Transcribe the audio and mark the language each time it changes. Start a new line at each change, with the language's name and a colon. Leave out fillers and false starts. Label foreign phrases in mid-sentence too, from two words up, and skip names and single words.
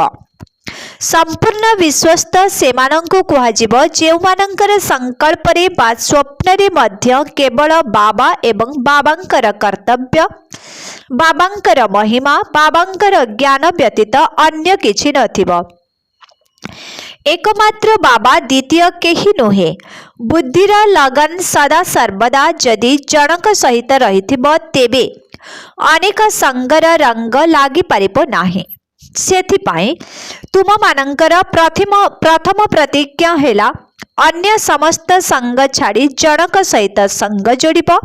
Odia: ସମ୍ପୂର୍ଣ୍ଣ ବିଶ୍ୱସ୍ତ ସେମାନଙ୍କୁ କୁହାଯିବ ଯେଉଁମାନଙ୍କର ସଂକଳ୍ପ ରେ ବା ସ୍ୱପ୍ନ ରେ ମଧ୍ୟ କେବଳ ବାବା ଏବଂ ବାବାଙ୍କର କର୍ତ୍ତବ୍ୟ ବାବାଙ୍କର ମହିମା ବାବାଙ୍କର ଜ୍ଞାନ ବ୍ୟତୀତ ଅନ୍ୟ କିଛି ନଥିବ। ଏକମାତ୍ର ବାବା ଦ୍ୱିତୀୟ କେହି ନୁହେଁ। ବୁଦ୍ଧିର ଲଗନ ସଦା ସର୍ବଦା ଯଦି ଜନକ ସହିତ ରହିଥିବ ତେବେ ଅନେକ ସଙ୍ଗର ରଙ୍ଗ ଲାଗି ପାରିବ ନାହିଁ। ସେଥିପାଇଁ ତୁମ ମାନଙ୍କର ପ୍ରଥମ ପ୍ରତିଜ୍ଞା ହେଲା ଅନ୍ୟ ସମସ୍ତ ସଙ୍ଗ ଛାଡ଼ି ଜନକ ସହିତ ସଙ୍ଗ ଯୋଡ଼ିବ।